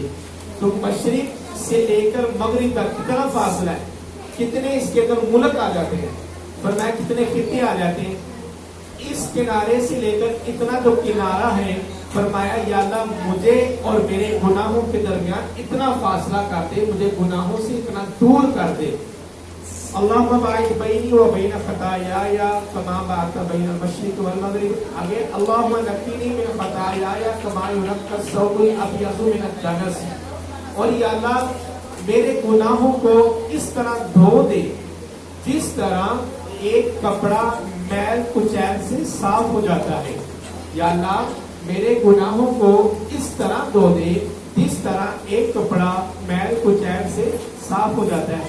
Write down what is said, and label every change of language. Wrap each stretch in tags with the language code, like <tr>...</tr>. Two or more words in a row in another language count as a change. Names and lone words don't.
<ur>تو مشرق سے لے کر مغرب تک کتنا فاصلہ ہے، کتنے اس کے اندر ملک آ جاتے ہیں، فرمایا کتنے خطے آ جاتے ہیں، اس کنارے سے لے کر اتنا جو کنارہ ہے، فرمایا یا اللہ مجھے اور میرے گناہوں کے درمیان اتنا فاصلہ کر دے، مجھے گناہوں سے اتنا دور کر دے.</ur> <ar>اللہم باعث بینی و بین خطایای کما باعثت بین المشرق والمغرب.</ar> <ur>آگے</ur> <ar>اللہم نقینی من خطایای کما ینقی الثوب الابیض من الدنس.</ar> <ur>اور یا اللہ میرے گناہوں کو اس طرح دھو دے جس طرح ایک کپڑا میل کچیل سے صاف ہو جاتا ہے. یا اللہ میرے گناہوں کو اس طرح دھو دے جس طرح ایک کپڑا میل کچیل سے صاف ہو جاتا ہے.</ur>